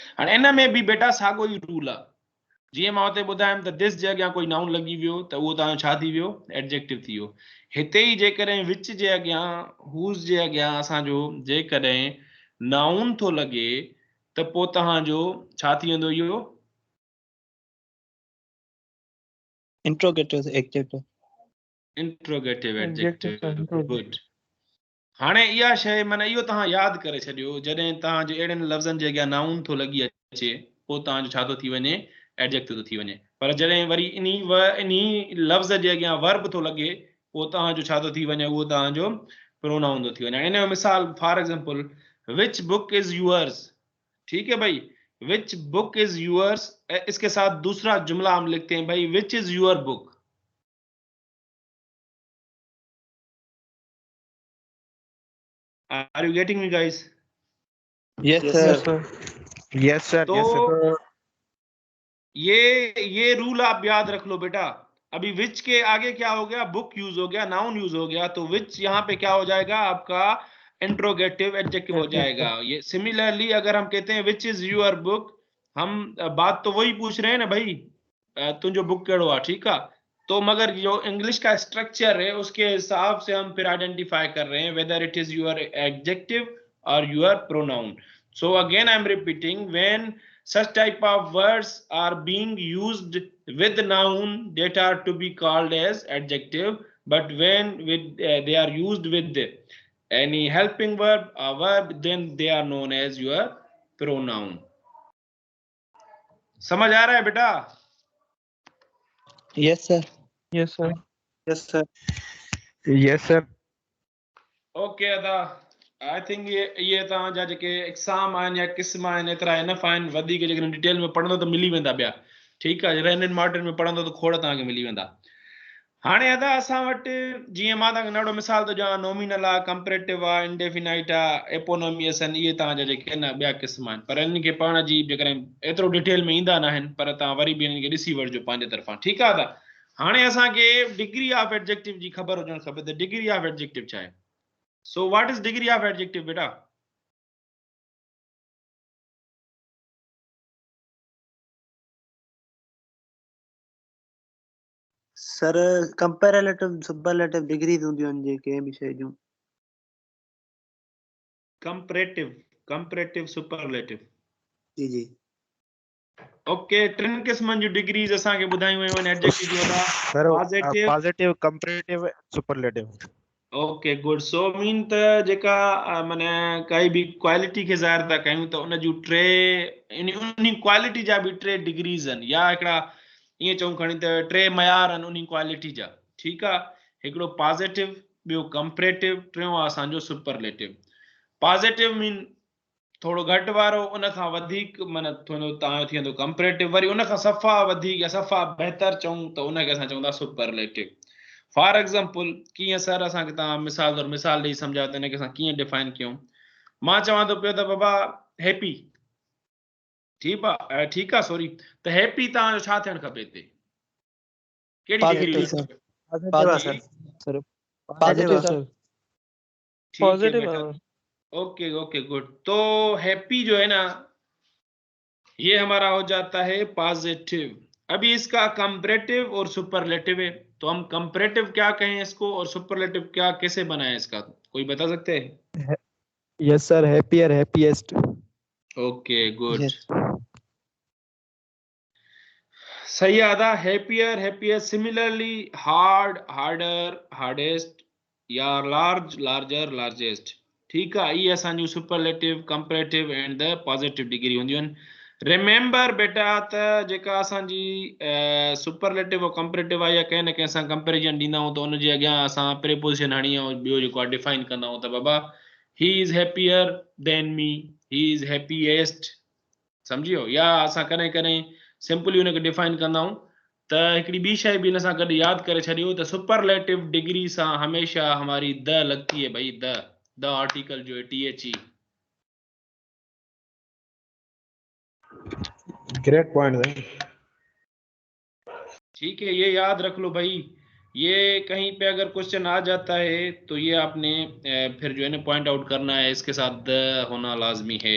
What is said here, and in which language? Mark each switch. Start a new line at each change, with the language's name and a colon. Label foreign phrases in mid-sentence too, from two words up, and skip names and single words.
Sindhi: हाणे इन में बि बेटा साॻियो ई रूल आहे। जीअं मां हुते ॿुधायमि त दिस जे अॻियां कोई नाउन लॻी वियो त उहो तव्हांजो छा थी वियो? एडजेक्टिव थी वियो। हिते ई जेकॾहिं विच जे अॻियां, हूज़ जे अॻियां असांजो जेकॾहिं नाउन थो लॻे त पोइ तव्हांजो छा थी वेंदो इहो?
English: Interrogative adjective. इंट्रोगेटिव Adjective एडजेक्टिव। interrogative। गुड।
Sindhi: हाणे इहा शइ माना इहो तव्हां यादि करे छॾियो, जॾहिं तव्हांजे अहिड़नि लफ़्ज़नि जे अॻियां नाउन थो लॻी अचे पोइ तव्हांजो छा थो थी वञे? एडजेक्टिव थो थी वञे। पर जॾहिं वरी इन्ही लफ़्ज़ जे अॻियां वर्ब थो लॻे पोइ तव्हांजो छा थो थी वञे? उहो तव्हांजो प्रोनाउन थो थी वञे। इन जो मिसाल
English: for example, which book is yours.
Hindi: ठीक है भाई,
English: which book is yours,
Hindi: इसके साथ दूसरा जुमला हम लिखते हैं भाई,
English: which is your book. Are you getting me guys? Yes, Yes sir. sir। Yes, sir.
Hindi: तो
English: Yes, sir.
Hindi: ये रूल आप याद रख लो बेटा। अभी विच के आगे क्या हो गया?
English: book use
Hindi: हो गया,
English: noun use
Hindi: हो गया, तो विच यहाँ पे क्या हो जाएगा? आपका
English: interrogative adjective
Hindi: हो जाएगा। ये सिमिलरली अगर हम कहते हैं
English: which is your book,
Hindi: हम बात तो वही पूछ रहे हैं ना भाई,
Sindhi: तुझो बुक केड़ो आ,
Hindi: ठीक है। तो मगर जो इंग्लिश का स्ट्रक्चर है उसके हिसाब से हम फिर आइडेंटिफाई कर रहे हैं
English: whether it is your adjective
Hindi: और
English: your pronoun. So again I am repeating, when such type of words are being used with noun, that are to be called as adjective, but when they are used with any helping verb or verb, then they are known as your pronoun.
Hindi: समझ आ रहा है बेटा?
English: Yes, sir. Yes sir। Yes, sir. Yes, sir.
Sindhi: Okay अदा,
English: I think
Sindhi: ये तव्हांजा जेके एग्ज़ाम आहिनि या क़िस्म आहिनि एतिरा इनफ आहिनि। वधीक जेकॾहिं डिटेल में पढ़ंदो त मिली वेंदा ॿिया। ठीकु आहे। रेंडन मार्टिन में पढ़ंदो त खोड़ तव्हांखे मिली वेंदा। हाणे अदा असां वटि जीअं मां तव्हांखे नंढो मिसाल थो ॾियां, नॉमिनल आहे, कंपेरेटिव आहे, इंडेफिनाइट आहे, एपोनोमियस आहिनि, इहे तव्हांजा जेके आहिनि ॿिया क़िस्म आहिनि। पर इन्हनि खे पढ़ण जी जेकॾहिं एतिरो डिटेल में ईंदा न आहिनि, पर तव्हां वरी बि इन्हनि खे ॾिसी वठिजो पंहिंजे तरफ़ां। ठीकु आहे अदा? हाणे असांखे
English: degree of adjective
Sindhi: जी ख़बर हुजण खपे त
English: degree of adjective
Sindhi: छा आहे.
English: so what is degree of adjective बेटा? sir comparative superlative degrees
Sindhi: हूंदियूं आहिनि जेके बि शइ जूं.
English: comparative superlative.
Hindi: जी जी.
English: ओके,
Sindhi: टिनि क़िस्मनि जूं डिग्रीज असांखे ॿुधायूं वयूं आहिनि एडजेक्टिव जूं.
English: सर पॉजिटिव, positive comparative superlative. okay good. so mean
Sindhi: त जेका माने काई बि क्वालिटी खे ज़ाहिर था कयूं त उन जूं टे उन क्वालिटी जा बि टे डिग्रीज आहिनि, या हिकिड़ा ईअं चऊं खणी त टे मयार आहिनि उन क्वालिटी जा. ठीकु आहे. हिकिड़ो पॉजिटिव, ॿियो कंपैरेटिव, टियों आहे असांजो सुपरलेटिव.
English: positive mean
Sindhi: थोड़ो घटि वारो, उन खां वधीक माना थोरो तव्हांजो थी वेंदो कंपैरेटिव, वरी उन खां सफ़ा वधीक या सफ़ा बहितर चऊं त उनखे असां चवंदा सुपरलेटिव.
English: for example
Sindhi: कीअं सर असांखे तव्हां मिसाल ॾेई सम्झायो त हिनखे असां कीअं डिफाइन कयूं. मां चवां थो पियो त बाबा हैप्पी, ठीकु आहे सॉरी, त हैप्पी तव्हांजो छा थियणु खपे हिते? कहिड़ी डिग्री
English: पॉजिटिव
Sindhi: हुजणु
English: सर.
Sindhi: खपे?
English: पॉजिटिव सर पॉजिटिव positive sir.
Hindi: ठीक है
English: पॉजिटिव. बेटा. okay okay good.
Hindi: तो हैप्पी जो है ना, ये हमारा हो जाता है पॉजिटिव. अभी इसका कंपैरेटिव और सुपरलेटिव है, तो हम कंपैरेटिव क्या कहें इसको और सुपरलेटिव क्या कैसे बनाएं इसका, कोई बता सकते हैं?
English: Yes sir. Happier, happiest. okay good. Yes.
Sindhi: सही आदा.
English: happier, happier. similarly hard, harder, hardest, or large, larger, largest.
Sindhi: ठीकु आहे. इहे असांजूं
English: superlative, comparative and the positive degree
Sindhi: हूंदियूं आहिनि. रिमेंबर बेटा त जेका असांजी सुपरलेटिव और कंपैरेटिव आहे, या कंहिं न कंहिं सां कंपैरिजन ॾींदा आहियूं त उनजे अॻियां असां प्रीपोजिशन हणी ऐं ॿियो जेको आहे डिफाइन कंदा आहियूं त बाबा
English: he is happier than me, he is happiest.
Sindhi: सम्झियो? या असां कॾहिं कॾहिं सिंपली हुनखे डिफाइन कंदा आहियूं. त हिकिड़ी ॿी शइ बि हिन सां गॾु यादि करे छॾियो त
English: superlative degree
Sindhi: सां हमेशह
Hindi: हमारी द लगती है भाई,
English: the article
Hindi: जो है
Sindhi: THE.
English: great point
Hindi: है. ठीक है, ये याद रख लो भाई. ये कहीं पे अगर क्वेश्चन आ जाता है तो ये आपने फिर जो है ना
English: point out
Hindi: करना है, इसके साथ द होना लाजमी है.